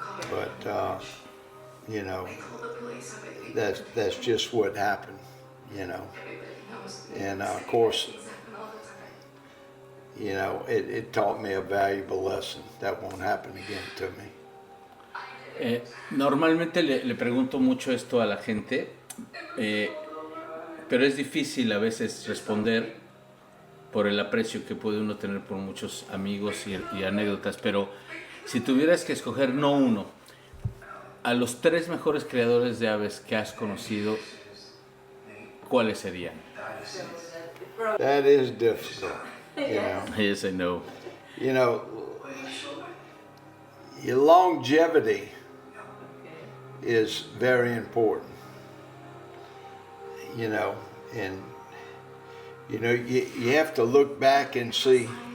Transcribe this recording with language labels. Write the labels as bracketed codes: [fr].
[en] But you know, that's just what happened. You know, and of course, you know, it taught me a valuable lesson that won't happen again to me. [es] Normalmente le pregunto mucho esto a la gente, pero es difícil a veces responder por el aprecio que puede uno tener por muchos amigos y anécdotas, pero si tuvieras que escoger no uno, a los 3 mejores criadores de aves que has conocido, ¿cuáles serían? [en] That is difficult, you know. Yes, I know. You know, your longevity is very important, you know, and you know, you have to look back and see.